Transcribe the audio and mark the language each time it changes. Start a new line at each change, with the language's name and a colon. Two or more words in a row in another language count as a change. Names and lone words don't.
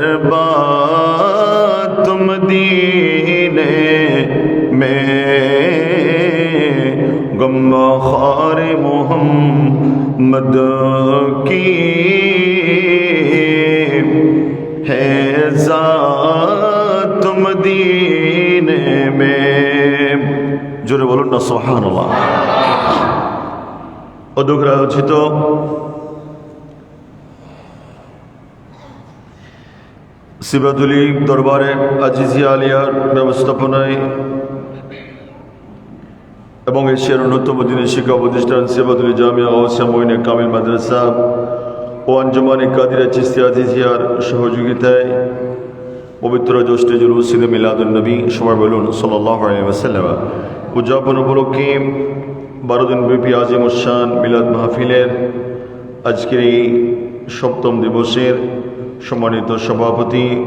Urdu: بات مدینے میں غم خوار محمد کی ہے ذات مدینے میں
Bangla: জোরে বলো না
Arabic: سبحان اللہ
Bangla: অধ্যক্ষরা উচিত সিবাতুলি দরবারে আজিজিয়া আলিয়ার ব্যবস্থাপনায় এবং এশিয়ার অন্যতম দিনের শিক্ষা প্রতিষ্ঠান সিবাতুলি জামিয়া গাউসিয়া মঈনে কামিল মাদ্রাসা ও আঞ্জুমানে কাদিরা চিশতিয়া আজিজিয়ার সহযোগিতায় পবিত্র জ্যৈষ্ঠ জুলুস ঈদে মিলাদুন নবী সবাই বলুন
Arabic: صلى الله عليه وسلم
Bangla: উদযাপন উপলক্ষে 12 দিন ব্যাপী আজিম উশান মিলাদ মাহফিলের আজকের এই সপ্তম দিবসের সম্মানিত সভাপতি